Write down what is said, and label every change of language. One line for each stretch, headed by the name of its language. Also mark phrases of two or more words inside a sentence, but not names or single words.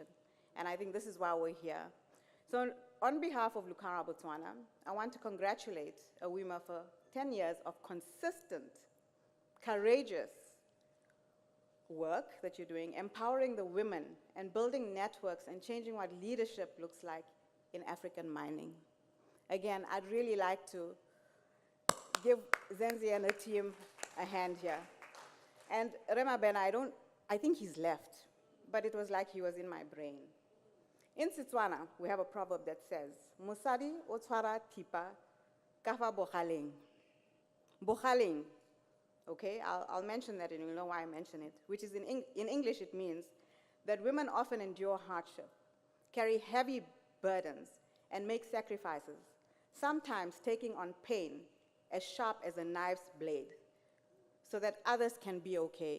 English: And I think this is why we're here. So on behalf of Lucara, Botswana, I want to congratulate AWIMA for 10 years of consistent, courageous work that you're doing, empowering the women and building networks and changing what leadership looks like in African mining. Again, I'd really like to give Zenzi and the team a hand here. And Rema Ben, I think he's left, but it was like he was in my brain. In Setswana, we have a proverb that says,
Tswana: Musadi o tshwara thipa ka fa bogaleng. Bogaleng,
English: okay, I'll mention that and you'll know why I mention it, which is in English it means that women often endure hardship, carry heavy burdens, and make sacrifices, sometimes taking on pain as sharp as a knife's blade, so that others can be okay.